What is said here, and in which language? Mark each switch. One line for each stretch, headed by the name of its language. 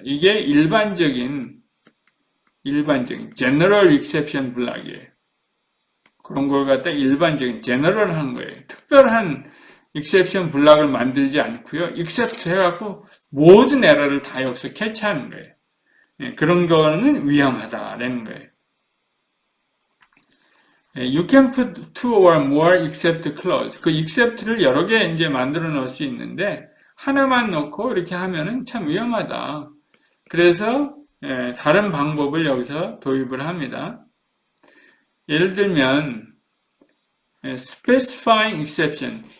Korean: 이게 일반적인 general exception 블락이에요. 그런 걸 갖다 일반적인 general 한 거예요. 특별한 exception 블락을 만들지 않고요. except 해갖고 모든 에러를 다 여기서 캐치하는 거예요. 그런 거는 위험하다라는 거예요.
English: You can put two or more except clause.
Korean: 그 except를 여러 개 이제 만들어 놓을 수 있는데 하나만 넣고 이렇게 하면은 참 위험하다. 그래서 다른 방법을 여기서 도입을 합니다. 예를 들면
English: specifying exception.